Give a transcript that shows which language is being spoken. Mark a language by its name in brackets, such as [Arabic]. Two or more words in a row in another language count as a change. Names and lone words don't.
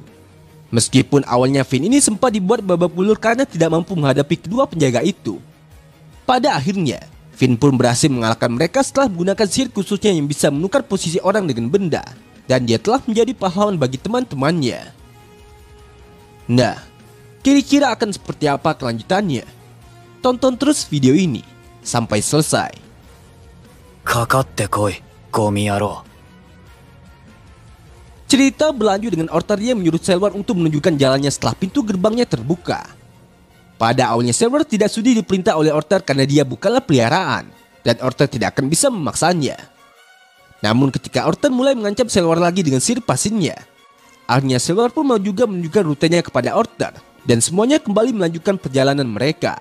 [Indonesian] Meskipun awalnya Finn ini sempat dibuat babak belur karena tidak mampu menghadapi kedua penjaga itu, pada akhirnya Finn pun berhasil mengalahkan mereka setelah menggunakan sihir khususnya yang bisa menukar posisi orang dengan benda, dan dia telah menjadi pahlawan bagi teman-temannya. Nah, kira-kira akan seperti apa kelanjutannya? Tonton terus video ini sampai selesai. [Japanese] かかってこい、ゴミ野郎。 [Indonesian] Cerita berlanjut dengan Ortar yang menyuruh Selvar untuk menunjukkan jalannya setelah pintu gerbangnya terbuka. Pada awalnya Selvar tidak sudi diperintah oleh Ortar karena dia bukanlah peliharaan, dan Ortar tidak akan bisa memaksanya. Namun ketika Ortar mulai mengancam Selvar lagi dengan sihir pasinnya, akhirnya Selvar pun mau juga menunjukkan rutenya kepada Ortar, dan semuanya kembali melanjutkan perjalanan mereka.